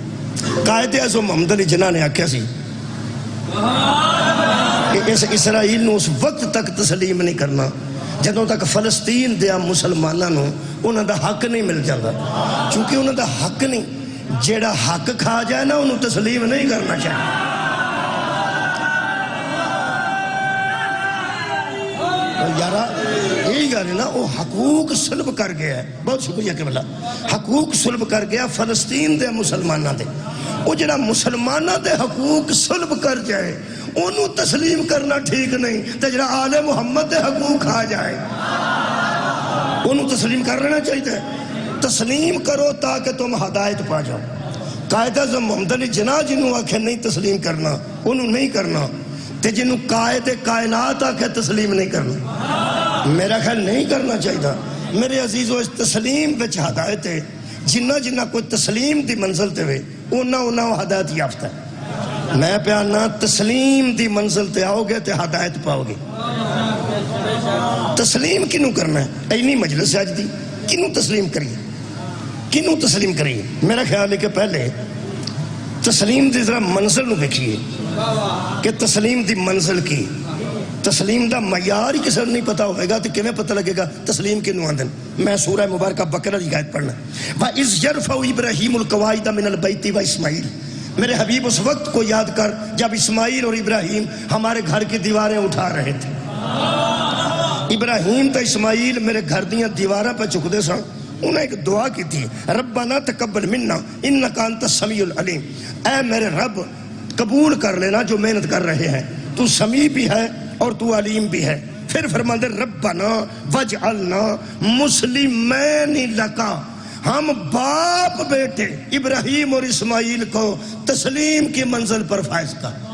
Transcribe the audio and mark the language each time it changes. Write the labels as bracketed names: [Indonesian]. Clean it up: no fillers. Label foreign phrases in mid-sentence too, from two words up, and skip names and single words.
[Punjabi] قائد اعظم محمد علی جناح نے آکھیا سی کہ اس اسرائیل نو اس وقت تک تسلیم نہیں کرنا جدوں تک فلسطین دے مسلماناں نو انہاں دا حق نہیں مل جاتا. چونکہ انہاں دا حق نہیں، جیڑا حق کھا جائے نا انہوں تسلیم نہیں کرنا چاہیے. یارا یہی گل ہے نا، وہ حقوق سلب کر گیا ہے. بہت شکریہ کہ بلا حقوق سلب کر گیا فلسطین دے مسلمانہ دے. وہ جڑا مسلمانہ دے حقوق سلب کر جائے انہوں تسلیم کرنا ٹھیک نہیں. تے جڑا آل محمد دے حقوق کھا جائے انہوں تسلیم کر لینا چاہیے. [Urdu] تسلیم کرو تاکہ تم ہدایت پا جاؤ. [Punjabi] قائد اعظم محمد علی جناح جنہوں آکھے نہیں تسلیم کرنا انہوں نہیں کرنا، تے جنہوں قائد کائنات آکھے تسلیم نہیں کرنا، میرا خیال نہیں کرنا چاہیے. میرے عزیزو اس تسلیم بچ ہدایت ہے. جنہ کوئی تسلیم دی منزل تے ہوئے انہاں ہدایت یافتہ ہے. میں پیانا تسلیم دی منزل تے آؤ گے تے ہدایت پاؤ گے. تسلیم کنوں کرنا ہے؟ اینی مجلس آج دی کنوں تسلیم کریے؟ میرا خیال ہے کہ پہلے تسلیم دی ذرا منزل نو دیکھیے کہ تسلیم دی منزل کی، تسلیم دا معیار ہی کسی نہیں پتا ہوئے گا تو کیویں پتہ لگے گا تسلیم کنوں آندن. میں سورہ مبارکہ بقرہ دی آیت پڑھنا. [Arabic] وَإِذْ يَرْفَعُ إِبْرَاهِيمُ الْقَوَاعِدَ مِنَ الْبَيْتِ وَإِسْمَاعِيلُ. [Urdu] میرے حبیب اس وقت کو یاد کر جب اسماعیل اور ابراہیم ہمارے گھر کی دیواریں اٹھا رہے تھے. [Punjabi] ابراہیم تو اسماعیل میرے گھر دیاں دیواراں پہ چک دے سن. [Urdu] انہیں ایک دعا کی تھی، [Arabic] ربنا تقبل منا انکا انت السمیع العلیم. [Urdu] اے میرے رب قبول کر لینا جو محنت کر رہے ہیں، تو سمیع بھی ہے اور تو علیم بھی ہے. پھر فرماندے [Arabic] ربنا وجعلنا مسلمین لکا، [Urdu] ہم باپ بیٹے ابراہیم اور اسماعیل کو تسلیم کی منزل پر فائز کر.